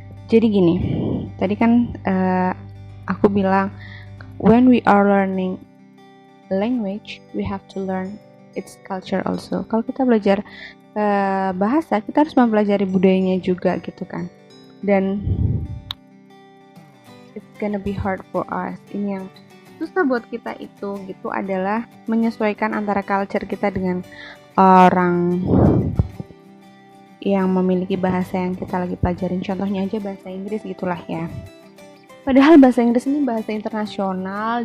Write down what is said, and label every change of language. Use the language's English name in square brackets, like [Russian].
[Indonesian] Jadi gini, tadi kan aku bilang [English] when we are learning language, we have to learn its culture also. [Indonesian] Kalau kita belajar bahasa, kita harus mempelajari budayanya juga gitu kan. Dan [English] it's gonna be hard for us. [Indonesian] Ini yang susah buat kita itu gitu adalah menyesuaikan antara culture kita dengan orang yang memiliki bahasa yang kita lagi pelajarin. Contohnya aja bahasa Inggris gitulah ya. Padahal bahasa Inggris ini bahasa internasional.